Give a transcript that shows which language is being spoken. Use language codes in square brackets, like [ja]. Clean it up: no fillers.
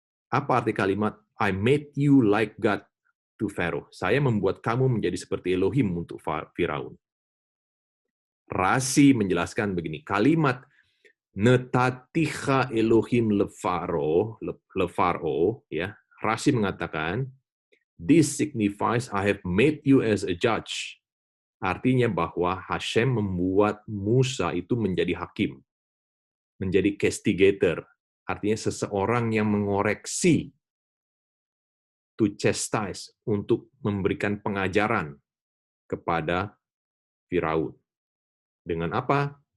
[id] Apa arti kalimat [en] I made you like God to Pharaoh? [id] Saya membuat kamu menjadi seperti Elohim untuk Firaun. Rasi menjelaskan begini, kalimat [he] netaticha Elohim lefaro, [id] ya. [en] Rasi [id] mengatakan, [en] this signifies I have made you as a judge. [id] Artinya bahwa Hashem membuat Musa itu menjadi hakim, menjadi castigator. Artinya seseorang yang mengoreksi, [en] to chastise, [id] untuk memberikan pengajaran kepada Firaun. Dengan apa?